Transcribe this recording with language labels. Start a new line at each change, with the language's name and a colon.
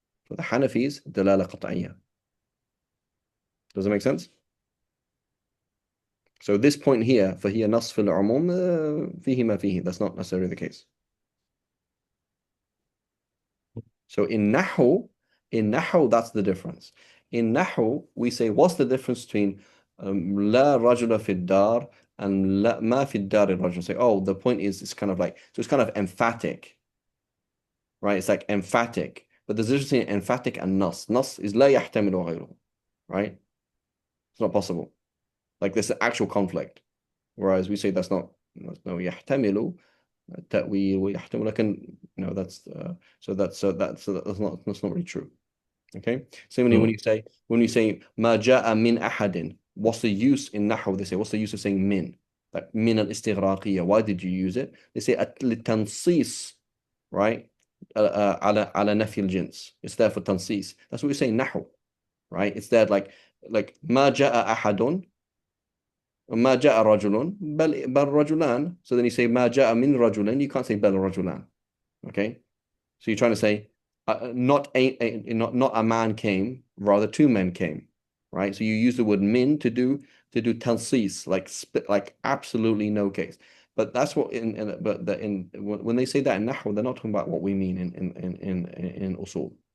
English: For the Hanafis,
Arabic: دلالة قطعية.
English: Does that make sense? So this point here,
Arabic: فهي نص في العموم فيه ما فيه.
English: That's not necessarily the case. So in Nahu, that's the difference. In Nahu, we say, what's the difference between
Arabic: لا رجل في الدار
English: and
Arabic: لا ما في الدار الرجل?
English: Say, oh, the point is, it's kind of like, so it's kind of emphatic, right? It's like emphatic. But there's a difference between emphatic and nas. Nas is
Arabic: لا يحتمل غيره,
English: right? It's not possible. Like there's an actual conflict. Whereas we say that's not, no,
Arabic: يحتمل التأويل ويحتمل, لكن
English: that's that's not really true. Okay. Similarly, So, when you say
Arabic: ما جاء من أحد,
English: what's the use in نحو? They say, what's the use of saying min? Like
Arabic: من الاستغراقية.
English: Why did you use it? They say للتنصيص, right?
Arabic: على نفي الجنس.
English: It's there for تنصيص. That's what we say نحو, right? It's there like
Arabic: ما جاء أحد ما جاء رجل بل رجلان.
English: So then you say
Arabic: ما جاء من رجل.
English: You can't say
Arabic: بل رجلان.
English: Okay. So you're trying to say not a man came, rather two men came, right? So you use the word min to do tansis, like absolutely no case. But that's what when they say that in nahw, they're not talking about what we mean in usul.